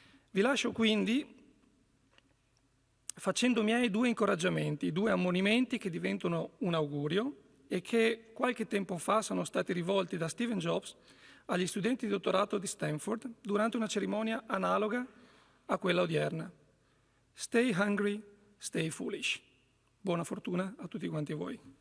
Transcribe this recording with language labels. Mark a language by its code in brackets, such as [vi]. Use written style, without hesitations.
[it] Vi lascio quindi facendo miei due incoraggiamenti, due ammonimenti che diventano un augurio e che qualche tempo fa sono stati rivolti da Stephen Jobs agli studenti di dottorato di Stanford durante una cerimonia analoga a quella odierna. [en] Stay hungry, stay foolish. [it] Buona fortuna a tutti quanti voi.